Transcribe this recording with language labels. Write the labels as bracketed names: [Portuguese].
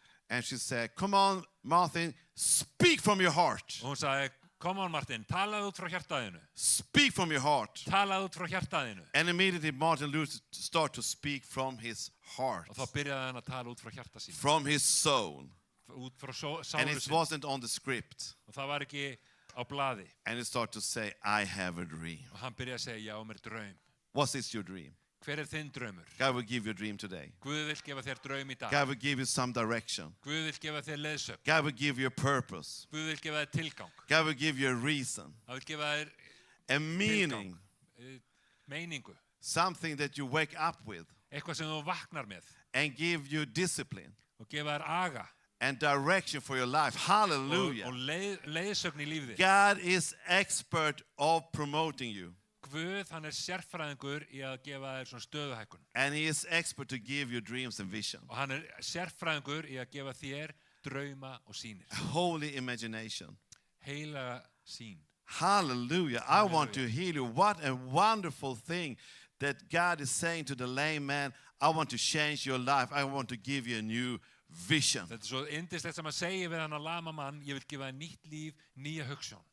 [English] And she said, come on, Martin, speak from your heart. [Icelandic] Og hún sagði, [English] come on [Icelandic] Martin, talaðu út frá hjartaðinu. [English] Speak from your heart. [Icelandic] Talaðu út frá hjartaðinu. [English] And immediately Martin Luther started to speak from his heart, [Icelandic] Og þá byrjaði hann að tala út frá hjarta sínu. [English] from his soul. [Icelandic] Út frá [English] And [Icelandic] sálu [English] it [Icelandic] sínu. [English] wasn't on the script. [Icelandic] Og það var ekki á blaði. [English] And he started to say, I have a dream. [Icelandic] Og hann byrjaði að segja, já, mér draum. [English] What is your dream? [Icelandic] Hver þinn draumur? [English] God will give you a dream today. [Icelandic] Guð vill gefa þér draum í dag. [English] God will give you some direction. [Icelandic] Guð vill gefa þér leiðsögn. [English] God will give you a purpose. [Icelandic] Guð vill gefa þér tilgang. [English] God will give you a reason, [Icelandic] Það vill gefa þér [English] a meaning, [Icelandic] meiningu. [English] something that you wake up with, [Icelandic] Eitthvað sem þú vaknar með. [English] and give you discipline [Icelandic] Og gefa þér aga. [English] and direction for your life. Hallelujah. [Icelandic] Og leiðsögn í lífið þitt. [English] God is expert of promoting you. [Icelandic] Guð, hann sérfræðingur í að gefa þér svona stöðuhækkun. [English] And he is expert to give you dreams and vision. [Icelandic] Og hann sérfræðingur í að gefa þér drauma og sýnir. [English] A holy imagination. [Icelandic] Heilaga sýn. [English] Hallelujah. I want to heal you. What a wonderful thing that God is saying to the lame man, I want to change your life. I want to give you a new vision. [Icelandic] Þetta svo yndislegt sem að segja við hann að lama mann, ég vil gefa þér nýtt líf, nýja hugsjón.